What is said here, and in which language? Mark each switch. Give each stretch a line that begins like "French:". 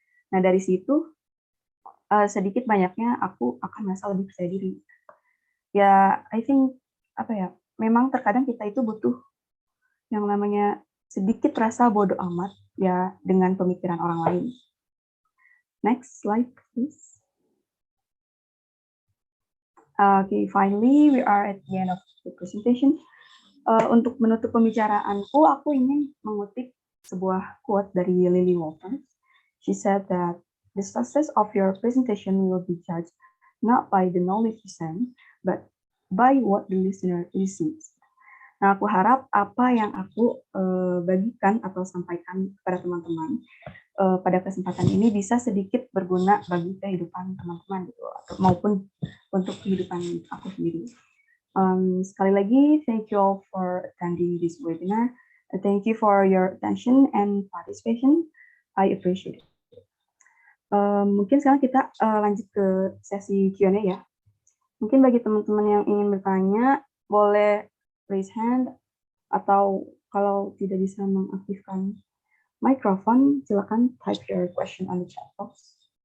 Indonesian: Nah, dari situ sedikit banyaknya aku akan merasa lebih percaya diri. Ya,
English: I think
Indonesian: memang terkadang kita itu butuh yang namanya sedikit rasa bodoh amat ya dengan pemikiran orang lain.
English: Next slide, please. Okay, finally we are at the end of the presentation.
Indonesian: Untuk menutup pembicaraanku, aku ingin mengutip sebuah quote dari Lily Walters.
English: She said that the success of your presentation will be judged not by the knowledge you send, but by what the listener receives.
Indonesian: Nah, aku harap apa yang aku bagikan atau sampaikan kepada teman-teman pada kesempatan ini bisa sedikit berguna bagi kehidupan teman-teman gitu, maupun untuk kehidupan aku sendiri. Sekali lagi,
English: thank you all for attending this webinar. Thank you for your attention and participation. I appreciate it.
Indonesian: Mungkin sekarang kita lanjut ke sesi Q&A ya. Mungkin bagi teman-teman yang ingin bertanya, boleh
English: raise hand,
Indonesian: atau kalau tidak bisa mengaktifkan mikrofon, silakan
English: type your question on the chat box.